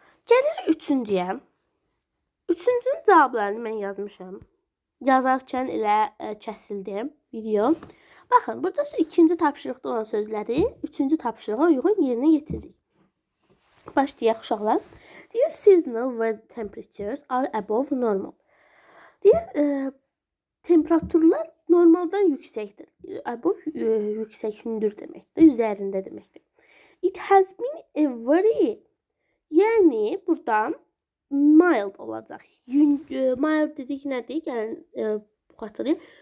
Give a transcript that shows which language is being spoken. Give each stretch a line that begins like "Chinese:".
Azerbaijani: Gəlir 3-cüyə. 3-cünün cavablarını mən yazmışam. Yazarkən elə kəsildi video. Baxın, burada 2-ci tapşırıqda olan sözləri 3-cü tapşırığa uyğun yerinə yetiririk. Başlayaq uşaqlar.
English: Deyir, seasonal weather temperatures are above normal.
Azerbaijani: Deyir, temperaturlar normaldan yüksəkdir. Above yüksək, hündür deməkdir, üzərində deməkdir.
English: It has been a very,
Azerbaijani: yəni buradan mild olacaq. Mild dedik nədir? Yəni, bu xatırlayın.